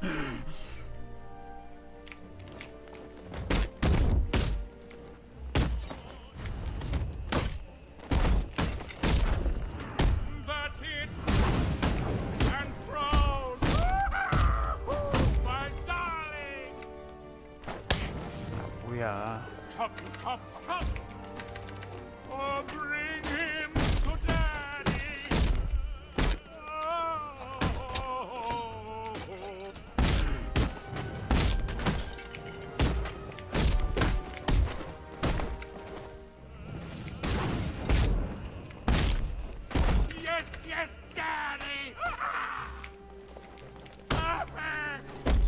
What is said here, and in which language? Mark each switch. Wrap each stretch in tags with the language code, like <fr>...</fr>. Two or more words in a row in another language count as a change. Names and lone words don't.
<en>That's it. And proud. My darlings.</en> <ko>뭐야?</ko> <en>Chop, chop, chop. Oh, bring him to daddy. Oh. Yes, yes, daddy. Perfect.</en>